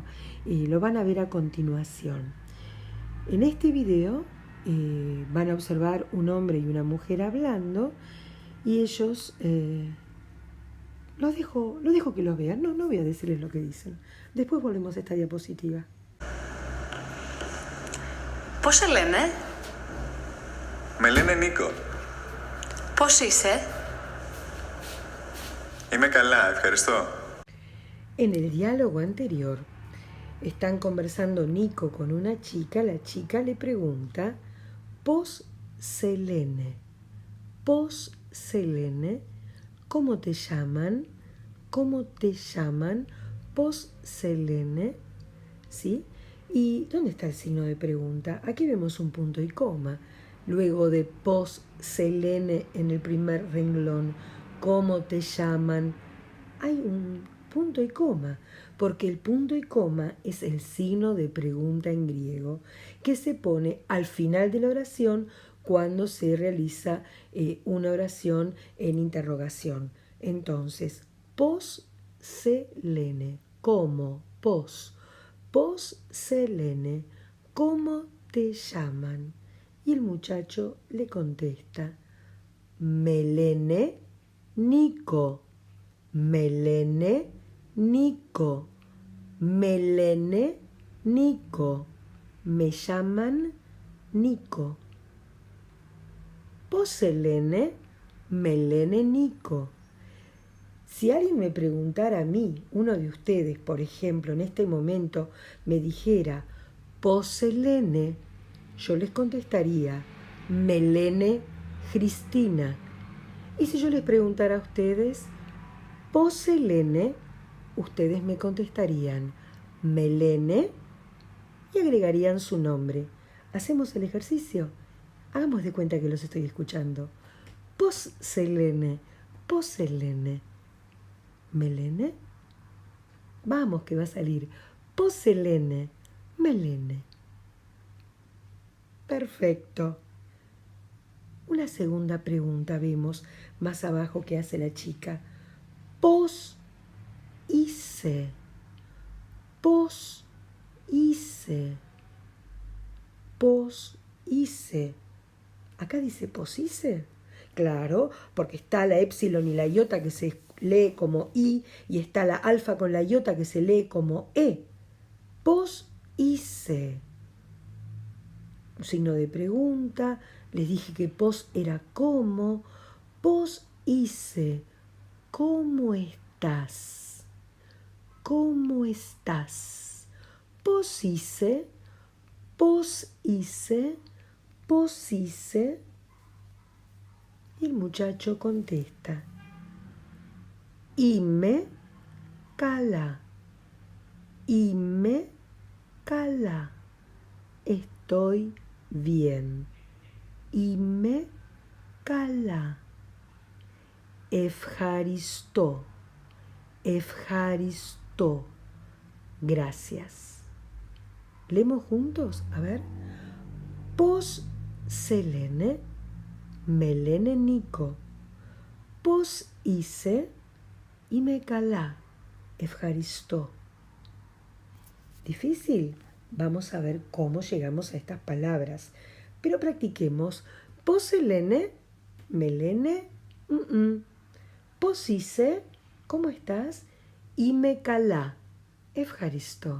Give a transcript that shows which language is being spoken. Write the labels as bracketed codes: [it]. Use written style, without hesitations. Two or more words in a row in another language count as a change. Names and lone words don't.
[es] Lo van a ver a continuación. En este video van a observar un hombre y una mujer hablando y ellos, los dejo que los vean, no voy a decirles lo que dicen. Después volvemos a esta diapositiva. [el] Πώς σε λένε? Με λένε Νίκο. Πώς είσαι? Είμαι καλά, ευχαριστώ. [es] En el diálogo anterior, están conversando Nico con una chica. La chica le pregunta, [el] ¿Πώς σε λένε? ¿Πώς σε λένε? [es] ¿Cómo te llaman? ¿Cómo te llaman? [el] ¿Πώς σε λένε? [es] ¿Sí? ¿Y dónde está el signo de pregunta? Aquí vemos un punto y coma. Luego de [el] πώς σε λένε [es] en el primer renglón, ¿cómo te llaman? Hay un punto y coma, porque el punto y coma es el signo de pregunta en griego que se pone al final de la oración cuando se realiza una oración en interrogación. Entonces, [el] πώς σε λένε, [es] ¿cómo? [el] Πώς σε λένε, [es] ¿cómo te llaman? Y el muchacho le contesta, [el] με λένε [es] Nico, [el] με λένε [es] Nico, [el] με λένε [es] Nico, me llaman Nico. [el] ¿Πώς σε λένε; Με λένε Nico. [es] Si alguien me preguntara a mí, uno de ustedes, por ejemplo, en este momento, me dijera, [el] ¿Πώς σε λένε? [es] Yo les contestaría, [el] με λένε [es] Cristina. Y si yo les preguntara a ustedes, [el] ¿Πώς σε λένε? [es] Ustedes me contestarían, [el] με λένε, [es] y agregarían su nombre. ¿Hacemos el ejercicio? Hagamos de cuenta que los estoy escuchando. [el] ¿Πώς σε λένε? ¿Πώς σε λένε? ¿Με λένε? [es] Vamos, que va a salir. [el] ¿Πώς σε λένε; Με λένε. [es] Perfecto. Una segunda pregunta vemos más abajo que hace la chica. [el] ¿Πώς είσαι? ¿Πώς είσαι? ¿Πώς είσαι? [es] Acá dice [el] ¿πώς είσαι? [es] Claro, porque está la épsilon y la iota que se lee como I y está la alfa con la iota que se lee como E. [el] ¿Πώς είσαι? [es] Un signo de pregunta. Les dije que πώς era cómo. [el] ¿Πώς είσαι? [es] ¿Cómo estás? ¿Cómo estás? [el] ¿Πώς είσαι? ¿Πώς είσαι? ¿Πώς είσαι? [es] Y el muchacho contesta, [el] είμαι καλά. Είμαι καλά. [es] Estoy bien. [el] Είμαι καλά. Ευχαριστώ. Ευχαριστώ. [es] Gracias. Leemos juntos, a ver. [el] Πώς σε λένε, με λένε Nico. Πώς είσαι, είμαι καλά. Efharisto. [es] ¿Difícil? Vamos a ver cómo llegamos a estas palabras. Pero practiquemos. [el] Πώς σε λένε, με λένε, Πώς είσαι, [es] ¿cómo estás? [el] Είμαι καλά. Ευχαριστώ.